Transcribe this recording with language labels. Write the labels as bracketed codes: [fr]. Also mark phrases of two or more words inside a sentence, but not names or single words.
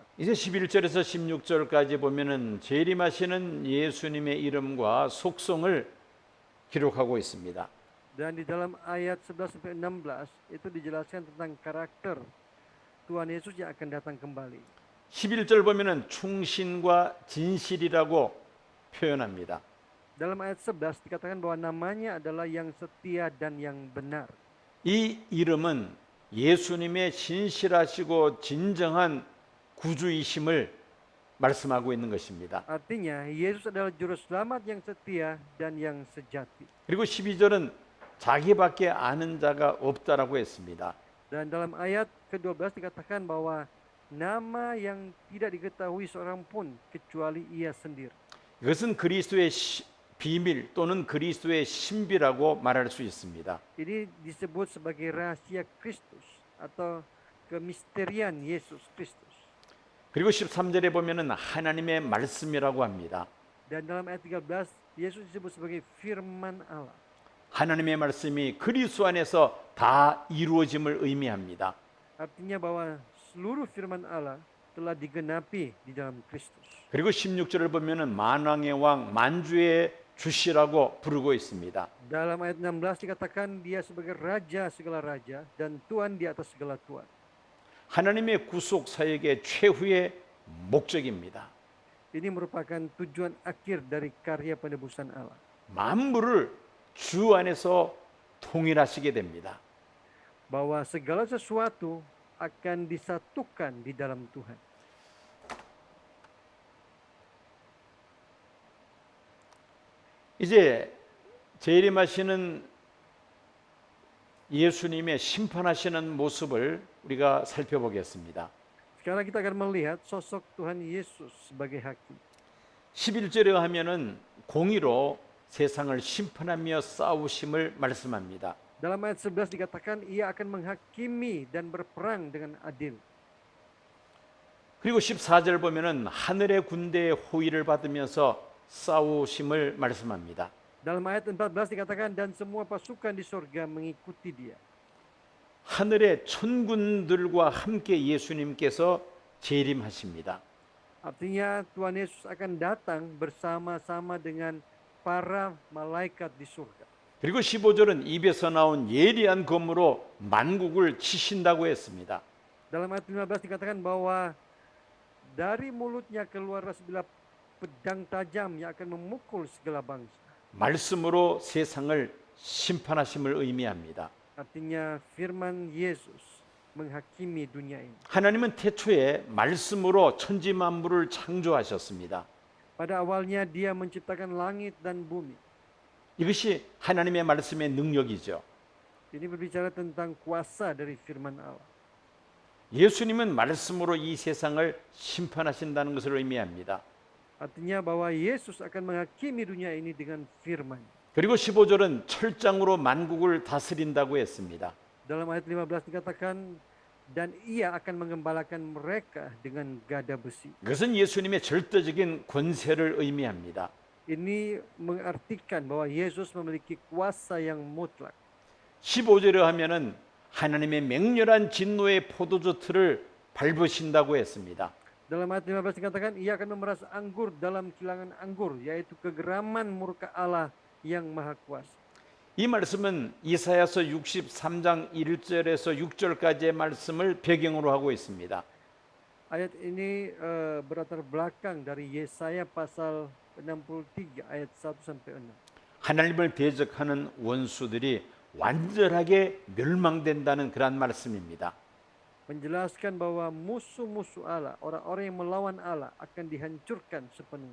[ko] 이제 11절에서 16절까지 보면은 재림하시는 예수님의 이름과 속성을 기록하고 있습니다. [id] Dan di dalam ayat 11 sampai 16 itu dijelaskan tentang karakter Tuhan Yesus yang akan datang kembali. [ko] 11절 보면은 충신과 진실이라고 표현합니다. [id] Dalam ayat 11 dikatakan bahwa namanya adalah yang setia dan yang benar. [ko] 이 이름은 예수님의 신실하시고 진정한 구주이심을 말씀하고 있는 것입니다. [id] Artinya Yesus adalah juru selamat yang setia dan yang sejati. [ko] 그리고 12절은 자기밖에 아는 자가 없다라고 했습니다. [id] Dan dalam ayat ke-12 dikatakan bahwa nama yang tidak diketahui seorang pun kecuali ia sendiri. [ko] 이것은 그리스도의 비밀 또는 그리스도의 신비라고 말할 수 있습니다. [id] Ini disebut sebagai rahasia Kristus atau kemisterian Yesus Kristus. [ko] 그리고 13절에 보면은 하나님의 말씀이라고 합니다. [id] Dan dalam ayat 13 Yesus disebut sebagai firman Allah. [ko] 하나님의 말씀이 그리스도 안에서 다 이루어짐을 의미합니다. [id] Artinya bahwa seluruh firman Allah telah digenapi di dalam Kristus. [ko] 그리고 16절을 보면은 만왕의 왕 만주의 주시라고 부르고 있습니다. [id] Dalam ayat 16 dikatakan dia sebagai raja segala raja dan Tuhan di atas segala tuan. [ko] 하나님의 구속 사역의 최후의 목적입니다. [id] Ini merupakan tujuan akhir dari karya penebusan Allah. [ko] 만물을 주 안에서 통일하시게 됩니다. [id] bahwa segala sesuatu akan disatukan di dalam Tuhan. [ko] 이제 재림하시는 예수님의 심판하시는 모습을 우리가 살펴보겠습니다. [id] Sekarang kita akan melihat sosok Tuhan Yesus sebagai hakim. [ko] 11절에 하면은 공의로 세상을 심판하며 싸우심을 말씀합니다. [id] Dalam ayat 11 dikatakan ia akan menghakimi dan berperang dengan adil. [ko] 그리고 14절 보면은 하늘의 군대의 호위를 받으면서 싸우심을 말씀합니다. [id] Dalam ayat 14 dikatakan dan semua pasukan di surga mengikuti dia. [ko] 하늘의 천군들과 함께 예수님께서 재림하십니다. [id] Artinya Tuhan Yesus akan datang bersama-sama dengan para malaikat di surga. [ko] 그리고 15절은 입에서 나온 예리한 검으로 만국을 치신다고 했습니다. [id] Dalam ayat 15 dikatakan bahwa dari mulutnya keluarlah sebilah pedang tajam yang akan memukul segala bangsa. [ko] 말씀으로 세상을 심판하심을 의미합니다. [id] Artinya firman Yesus menghakimi dunia ini. [ko] 하나님은 태초에 말씀으로 천지 만물을 창조하셨습니다. [id] Pada awalnya dia menciptakan langit dan bumi. [ko] 이것이 하나님의 말씀의 능력이죠. [id] Ini berbicara tentang kuasa dari firman Allah. [ko] 예수님은 말씀으로 이 세상을 심판하신다는 것을 의미합니다. [id] Artinya bahwa Yesus akan menghakimi dunia ini dengan firman. [ko] 그리고 15절은 철장으로 만국을 다스린다고 했습니다. [id] Dalam ayat 15 dikatakan dan ia akan mengembalakan mereka dengan gada besi. [ko] 그것은 예수님의 절대적인 권세를 의미합니다. [id] Ini mengartikan bahwa Yesus memiliki kuasa yang mutlak. [ko] 15절에 하면은 하나님의 맹렬한 진노의 포도주 틀을 밟으신다고 했습니다. [id] Dalam ayat 15 dikatakan ia akan memeras anggur dalam kilangan anggur, yaitu kegeraman murka Allah yang maha kuasa. [ko] 이 말씀은 이사야서 63장 1절에서 6절까지의 말씀을 배경으로 하고 있습니다. [id] Ayat ini berlatar belakang dari Yesaya pasal 63 ayat 1 sampai 6. [ko] 하나님을 대적하는 원수들이 완전하게 멸망된다는 그런 말씀입니다. [id] Menjelaskan bahwa musuh-musuh Allah, orang-orang yang melawan Allah akan dihancurkan sepenuhnya.